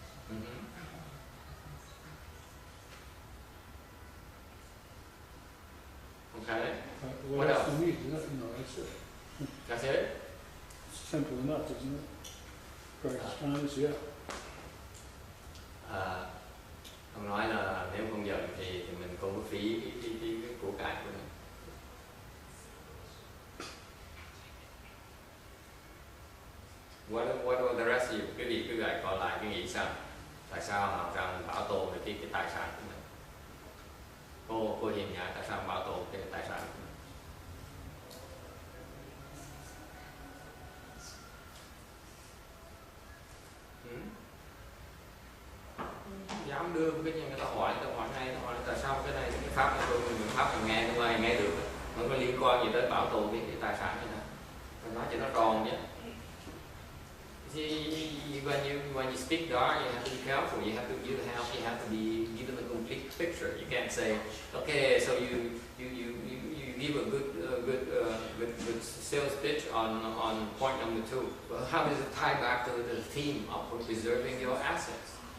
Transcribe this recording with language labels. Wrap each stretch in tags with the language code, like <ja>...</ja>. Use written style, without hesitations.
<en>Mhm. Okay, What What else else? do you need? That's it. that's it. It's simple enough, isn't it? Practice kindness, yeah.</en> <vi>Ông nói là nếu không giận thì mình không có phí cái của cải của mình.</vi> <en>What about the rest of you?</en> <vi>Quý vị cứ gạch còn lại cái nghĩ sao? Tại sao họ rằng bảo tồn được cái tài sản của mình? Cô Hiền Nhã, tại sao bảo tồn cái tài sản của mình? Dám đưa cái gì người ta hỏi ngay, ta hỏi tại sao cái này cái pháp này mình pháp mình nghe không ai nghe được, không có liên quan gì tới bảo tồn cái tài sản này nè, mình nói cho nó tròn chứ.</vi> <en>See, when you speak Dharma, you have to be careful. You have to give them a complete picture. You can't say, okay, so you give a good sales pitch on point number 2. Well, how does it tie back to the theme of preserving your assets?</en>